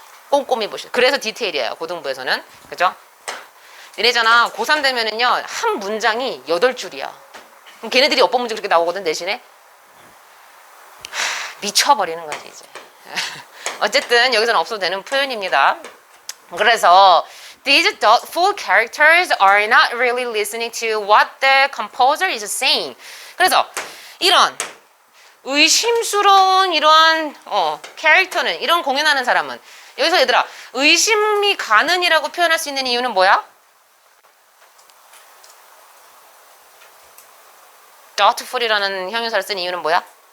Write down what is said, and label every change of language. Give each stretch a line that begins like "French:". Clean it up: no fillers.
Korean: 꼼꼼히 보시. 그래서 디테일이에요. 고등부에서는. 그죠? 니네잖아. 고3 되면은요. 한 문장이 8줄이야. 그럼 걔네들이 어법 문제 그렇게 나오거든 대신에. 미쳐버리는 거지 이제. 어쨌든 여기서는 없어도 되는 표현입니다. 그래서
English: These doubtful characters are not really listening to what the composer is saying.
Korean: 그래서 이런 의심스러운 이러한 캐릭터는 이런 공연하는 사람은 여기서 얘들아 의심이 가는이라고 표현할 수 있는 이유는 뭐야? doubtful이라는 형용사를 쓴 이유는 뭐야?